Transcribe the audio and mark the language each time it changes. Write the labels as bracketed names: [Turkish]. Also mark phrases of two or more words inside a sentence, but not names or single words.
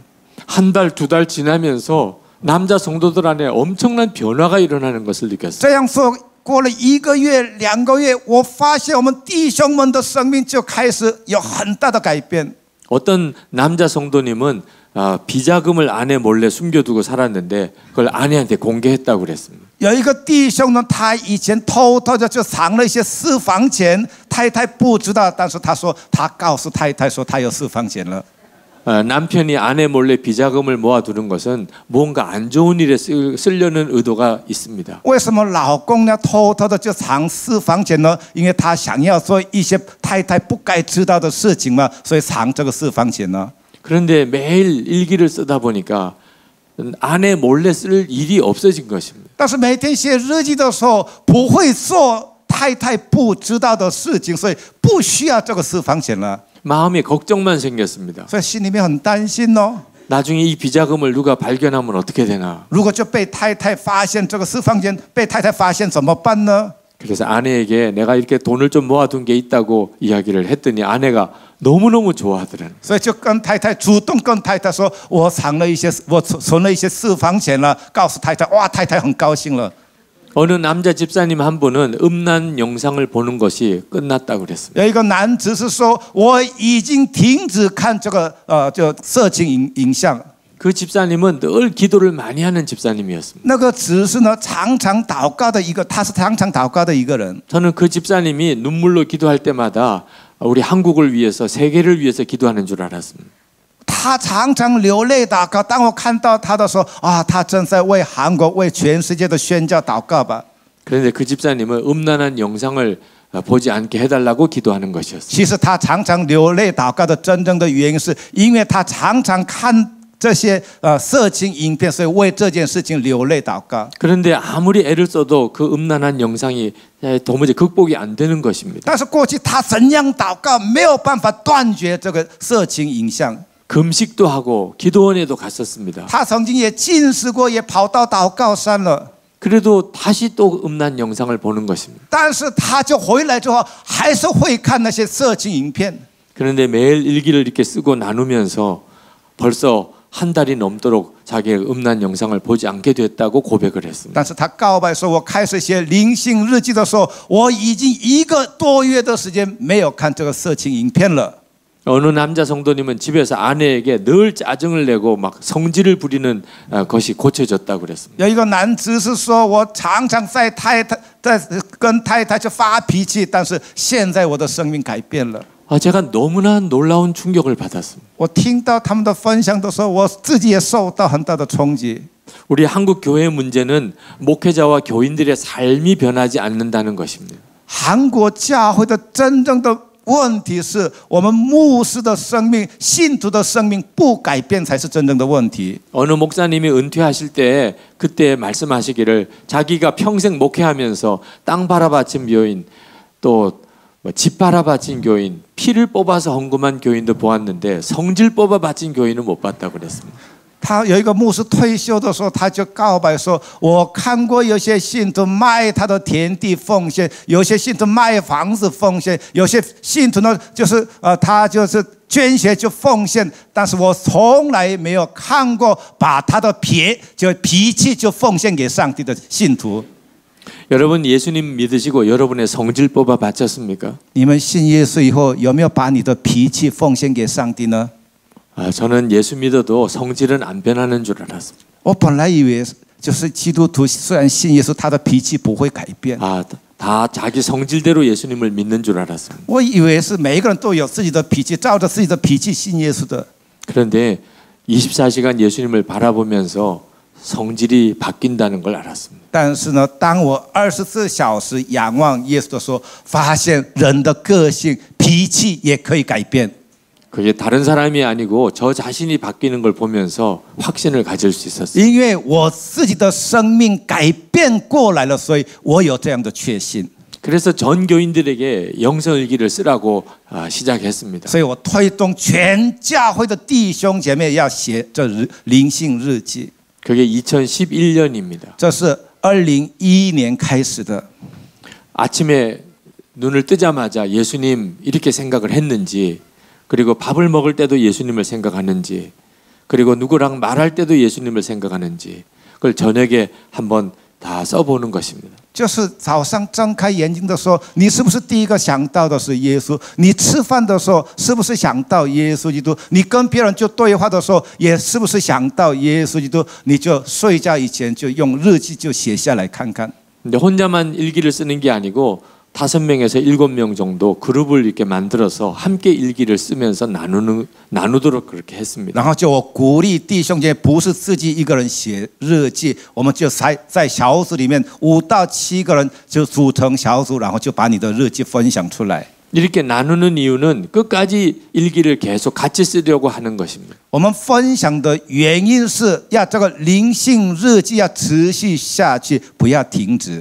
[Korean] 한 달, 2달 지나면서 남자 성도들 안에 엄청난 변화가 일어나는 것을 느꼈어요. [Chinese] 这样说，过了1个月、2个月，我发现我们弟兄们的生命就开始有很大的改变。 [Korean] 어떤 남자 성도님은 비자금을 아내 몰래 숨겨두고 살았는데 그걸 아내한테 공개했다고 그랬습니다. [Chinese] 有一个弟兄呢，他以前偷偷的就藏了一些私房钱，太太不知道，但是他说他告诉太太说他有私房钱了。 [Korean] 남편이 아내 몰래 비자금을 모아두는 것은 뭔가 안 좋은 일에 쓰려는 의도가 있습니다. [Chinese] 为什么老公呢偷偷的就藏私房钱呢？因为他想要做一些太太不该知道的事情嘛，所以藏这个私房钱呢。 [Korean] 그런데 매일 일기를 쓰다 보니까 아내 몰래 쓸 일이 없어진 것입니다. [Chinese] 但是每天写日记的时候，不会做太太不知道的事情，所以不需要这个私房钱了。 [Korean] 마음에 걱정만 생겼습니다. [Chinese] 所以心里面很担心哦。 [Korean] 나중에 이 비자금을 누가 발견하면 어떻게 되나. [Chinese] 如果就被太太发现这个私房钱，被太太发现怎么办呢？ [Korean] 그래서 아내에게 내가 이렇게 돈을 좀 모아둔 게 있다고 이야기를 했더니 아내가 너무너무 좋아하더라는. [Chinese] 所以就跟太太主动跟太太说，我藏了一些，我存了一些私房钱了，告诉太太，哇，太太很高兴了。 [Korean] 어느 남자 집사님 한 분은 음란 영상을 보는 것이 끝났다고 그랬습니다. [Chinese] 有一个男子是说，我已经停止看这个就色情影像。 [Korean] 그 집사님은 늘 기도를 많이 하는 집사님이었습니다. [Chinese] 那个只是呢常常祷告的一个，他是常常祷告的一个人。 [Korean] 저는 그 집사님이 눈물로 기도할 때마다 우리 한국을 위해서 세계를 위해서 기도하는 줄 알았습니다. [Chinese] 他常常流泪祷告。当我看到他的时候，啊，他正在为韩国、为全世界的宣教祷告吧。 [Korean] 그런데 그 집사님은 음란한 영상을 보지 않게 해달라고 기도하는 것이었습니다. [Chinese] 其实他常常流泪祷告的真正的原因，是因为他常常看这些色情影片，所以为这件事情流泪祷告。 [Korean] 그런데 아무리 애를 써도 그 음란한 영상이 도무지 극복이 안 되는 것입니다. [Chinese] 但是过去他怎样祷告，没有办法断绝这个色情影像。 [Korean] 금식도 하고 기도원에도 갔었습니다. [Chinese] 他曾经也禁食过，也跑到祷告山了。 [Korean] 그래도 다시 또 음란 영상을 보는 것입니다. [Chinese] 但是他就回来之后，还是会看那些色情影片。 [Korean] 그런데 매일 일기를 이렇게 쓰고 나누면서 벌써 한 달이 넘도록 자기의 음란 영상을 보지 않게 됐다고 고백을 했습니다. [Chinese] 但是他告白说，我开始写灵性日记的时候，我已经1个多月的时间没有看这个色情影片了。 [Korean] 어느 남자 성도님은 집에서 아내에게 늘 짜증을 내고 막 성질을 부리는 것이 고쳐졌다고 그랬습니다. [Chinese] 有一个男子是说，我常常在跟太太就发脾气，但是现在我的生命改变了。 [Korean] 제가 너무나 놀라운 충격을 받았습니다. [Chinese] 我听到他们的分享的时候，我自己也受到很大的冲击。 [Korean] 우리 한국 교회의 문제는 목회자와 교인들의 삶이 변하지 않는다는 것입니다. [Chinese] 韩国教会的真正的问题是我们牧师的生命、信徒的生命不改变才是真正的问题。 [Korean] 어느 목사님이 은퇴하실 때 그때 말씀하시기를 자기가 평생 목회하면서 땅 바라바친 교인 또 집 바라바친 교인 피를 뽑아서 헌금한 교인도 보았는데 성질 뽑아 바친 교인은 못 봤다고 그랬습니다. [Chinese] 他有一个牧师退休的时候，他就告白说：“我看过有些信徒卖他的田地奉献，有些信徒卖房子奉献，有些信徒呢，他就是捐血就奉献，但是我从来没有看过把他的脾气就奉献给上帝的信徒。” [Korean] 여러분 예수님 믿으시고 여러분의 성질 뽑아 바쳤습니까? [Chinese] 你们信耶稣以后，有没有把你的脾气奉献给上帝呢？ [Korean] 저는 예수 믿어도 성질은 안 변하는 줄 알았습니다. [Chinese] 我本来以为就是基督徒虽然信耶稣，他的脾气不会改变。 [Korean] 다 자기 성질대로 예수님을 믿는 줄 알았습니다. [Chinese] 我以为是每一个人都有自己的脾气，照着自己的脾气信耶稣的。 [Korean] 그런데 24시간 예수님을 바라보면서 성질이 바뀐다는 걸 알았습니다. [Chinese] 但是呢，当我24小时仰望耶稣的时候，发现人的个性、脾气也可以改变。 [Korean] 그게 다른 사람이 아니고 저 자신이 바뀌는 걸 보면서 확신을 가질 수 있었어요. [Chinese] 因为我自己的生命改变过来了，所以我有这样的确信。 [Korean] 그래서 전 교인들에게 영성일기를 쓰라고 시작했습니다. [Chinese] 所以我推动全教会的弟兄姐妹要写这灵性日记。 [Korean] 그게 2011년입니다. [Chinese] 这是2011年开始的。 [Korean] 아침에 눈을 뜨자마자 예수님 이렇게 생각을 했는지, 그리고 밥을 먹을 때도 예수님을 생각하는지, 그리고 누구랑 말할 때도 예수님을 생각하는지, 그걸 저녁에 한번 다 써보는 것입니다. [Chinese] 就是早上睁开眼睛的时候，你是不是第一个想到的是耶稣？你吃饭的时候是不是想到耶稣基督？你跟别人就对话的时候，也是不是想到耶稣基督？你就睡觉以前就用日记就写下来看看。 [Korean] 근데 혼자만 일기를 쓰는 게 아니고 5명에서 7명 정도 그룹을 이렇게 만들어서 함께 일기를 쓰면서 나누도록 그렇게 했습니다. [Chinese] 然后就我鼓励弟兄姐妹，不是自己一个人写日记，我们就在小组里面5到7个人就组成小组，然后就把你的日记分享出来。 [Korean] 이렇게 나누는 이유는 끝까지 일기를 계속 같이 쓰려고 하는 것입니다. [Chinese] 我们分享的原因是要这个灵性日记要持续下去，不要停止。